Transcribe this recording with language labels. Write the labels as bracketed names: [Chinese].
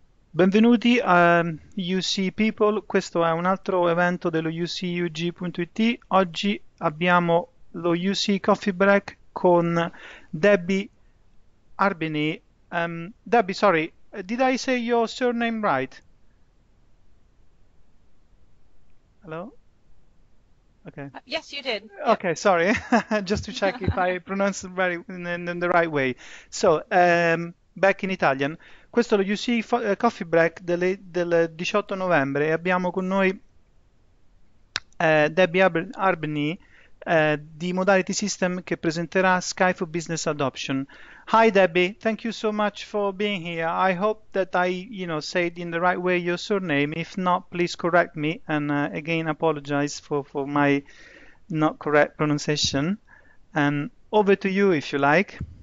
[Italian] Benvenuti a UC People, questo è un altro evento dello UCUG.it. Oggi abbiamo lo UC Coffee Break con Debbie Arbeeny. [English] Debbie, sorry, did I say your surname right? Hello? Okay. Yes, you did. Yep. Okay, sorry, just to check if I pronounce it very in the right way. So, back in Italian, [Italian] questo è lo UC Coffee Break del 18 novembre e abbiamo con noi Debbie Arbeeny di Modality System che presenterà Skype for Business Adoption. [English] Hi Debbie, thank you so much for being here. I hope that I, said in the right way your surname. If not, please correct me and again apologize for my not correct pronunciation. And over to you if you like.